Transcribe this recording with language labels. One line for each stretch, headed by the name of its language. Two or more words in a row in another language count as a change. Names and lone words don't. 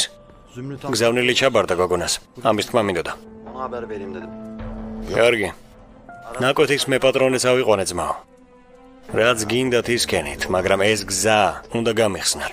Georgian: გზავნილი ჩაბარდა გოგონას. ამის თქმა მინდოდა.
Turkish: Ona haber vereyim dedim.
Georgian: კარგი. ნაკოთის მე პატრონეს ავიყვანე ძმაო. რაც გინდათ ისკენით, მაგრამ ეს გზა უნდა გამიხსნათ.